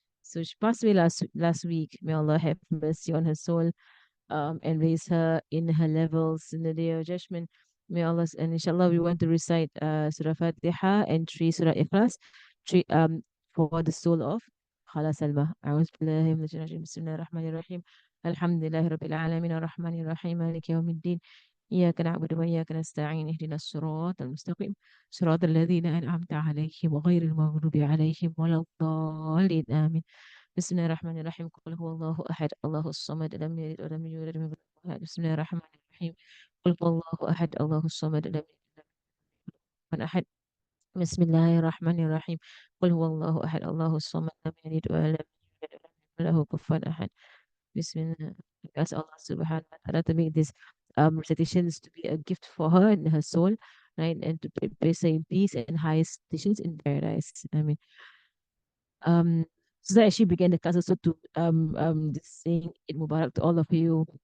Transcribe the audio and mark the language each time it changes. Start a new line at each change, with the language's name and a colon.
English: So she passed away last week. May Allah have mercy on her soul, and raise her in her levels in the day of judgment. May Allah, and inshallah, we want to recite Surah Fatiha and three Surah Ikhlas, three, for the soul of Khala Salma.
Arabic: أعوذ بالله من الشيطان الرجيم. بسم الله الرحمن الرحيم. الحمد لله رب العالمين الرحمن الرحيم مالك يوم الدين إياك نعبد وإياك نستعين اهدنا الصراط المستقيم صراط الذين أنعمت عليهم وغير المغضوب عليهم ولا الضالين آمين. بسم الله الرحمن الرحيم. قل هو الله أحد الله الصمد لم يلد ولم يولد ولم يكن له أحد. بسم الله الرحمن الرحيم. قل هو الله أحد الله الصمد لم يلد ولم يكن له أحد. بسم الله الرحمن الرحيم. قل هو الله أحد الله الصمد لم يلد ولم يولد ولم يكن له كفوا أحد. بسم الله.
English: We ask Allah subhanahu wa ta'ala to make these recitations to be a gift for her and her soul, right? And to place her in peace and highest stations in paradise. I mean, um, so that actually began the class also to just saying Eid Mubarak to all of you.